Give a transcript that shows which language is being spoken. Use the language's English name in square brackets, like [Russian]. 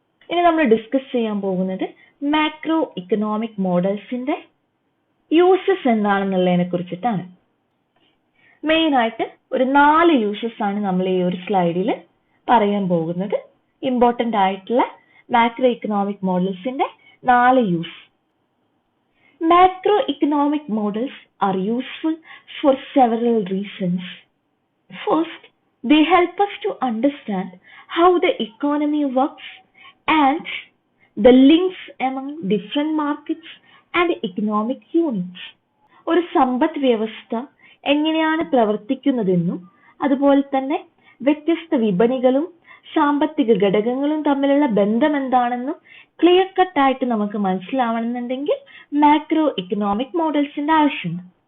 [Malayalam] ഇനി നമ്മൾ ഡിസ്കസ് ചെയ്യാൻ പോകുന്നത് മാക്രോ ഇക്കണോമിക് മോഡൽസിന്റെ യൂസസ് എന്താണെന്നുള്ളതിനെ കുറിച്ചിട്ടാണ്. മെയിൻ ആയിട്ട് ഒരു 4 യൂസസ് ആണ് നമ്മൾ ഈ ഒരു സ്ലൈഡിൽ പറയാൻ പോകുന്നത്. ഇമ്പോർട്ടൻ്റ് ആയിട്ടുള്ള macro economic മോഡൽസിന്റെ 4 use. [English] Macroeconomic models are useful for several reasons. First, they help us to understand how the economy works and the links among different markets and economic units. [Malayalam] ഒരു സമ്പദ് വ്യവസ്ഥ എങ്ങനെയാണ് പ്രവർത്തിക്കുന്നതെന്നും അതുപോലെ തന്നെ വ്യത്യസ്ത വിപണികളും സാമ്പത്തിക ഘടകങ്ങളും തമ്മിലുള്ള ബന്ധം എന്താണെന്നും ക്ലിയർ കട്ട് ആയിട്ട് നമുക്ക് മനസ്സിലാവണമെന്നുണ്ടെങ്കിൽ മാക്രോ ഇക്കണോമിക് മോഡൽസിന്റെ ആവശ്യമുണ്ട്.